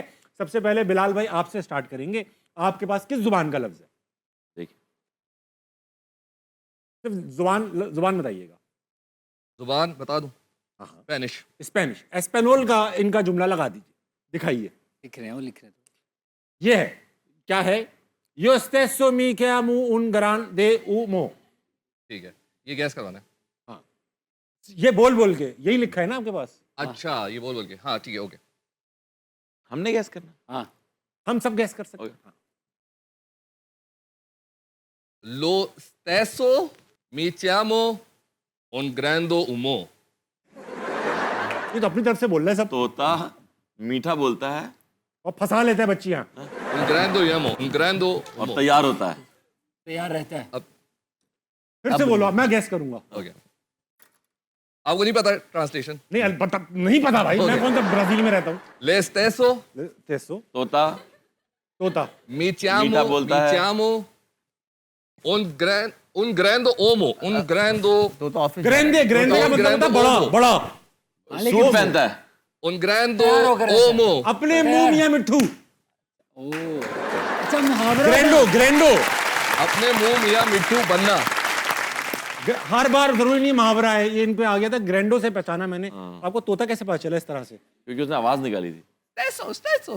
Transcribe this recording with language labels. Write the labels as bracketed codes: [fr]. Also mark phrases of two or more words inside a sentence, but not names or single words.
[hi] सबसे पहले बिलाल भाई आपसे स्टार्ट करेंगे। आपके पास किस जुबान का लफ्ज है? देखिए सिर्फ जुबान बताइएगा। जुबान बता दूं? हाँ। स्पेनिश। स्पेनिश, एस्पेनोल का इनका जुमला लगा दीजिए, दिखाइए। लिख रहे हैं वो, लिख रहे हैं। ये है, क्या है? [it] Yo stesso mi chiamo un grande uomo। [hi] ठीक है, ये गैस करवाना है। हाँ, ये बोल बोल के यही लिखा है ना आपके पास? अच्छा, ये बोल के, हाँ ठीक है, ओके। हमने गैस करना? हाँ, हम सब गैस कर सकते हैं। हाँ। [it] Lo stesso mi chiamo un grande uomo। [hi] ये तो अपनी तरफ से बोल रहे हैं सब, तोता मीठा बोलता है और फंसा लेते हैं बच्चियां। [it] un grande uomo, un grande [hi] और [it] uomo। [hi] तैयार होता है। तैयार रहता है। अब फिर से बोलो, मैं गैस करूंगा। ओके, आपको नहीं पता ट्रांसलेशन? नहीं पता, नहीं पता भाई, मैं कौन सा ब्राजील में रहता हूँ। [it] Le stesso [hi] तेसो तोता mi तोता मीठा chiamo बोलता है। [it] un grande uomo, un grande [hi] तो ऑफिस ग्रेंडे, ग्रेंडे का मतलब होता है बड़ा बड़ा। सूट पहनता है। [it] un grande uomo। [hi] अपने मुंह मियां मिट्ठू, अच्छा मुहावरा। ग्रैंडो ग्रैंडो, अपने मुंह मियां मिट्टू बनना। हर बार जरूरी नहीं मुहावरा है, ये इन पे आ गया था, ग्रैंडो से पहचाना मैंने। आपको तोता कैसे पता चला इस तरह से? क्योंकि उसने आवाज निकाली थी। [it] Stesso, stesso।